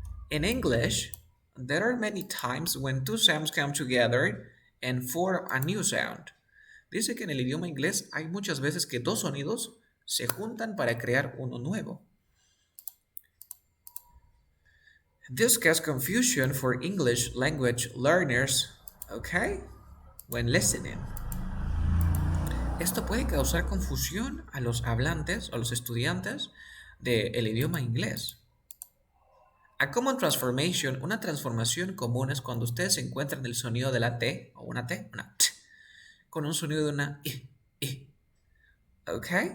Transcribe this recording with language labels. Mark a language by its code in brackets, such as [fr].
[en] In English, there are many times when two sounds come together and form a new sound. [es] Dice que en el idioma inglés hay muchas veces que dos sonidos se juntan para crear uno nuevo. [en] This causes confusion for English language learners, okay, when listening. [es] Esto puede causar confusión a los hablantes o los estudiantes del idioma inglés. [en] A common transformation, [es] una transformación común es cuando ustedes encuentran el sonido de la T, o una T, una T, con un sonido de una I. ¿Ok?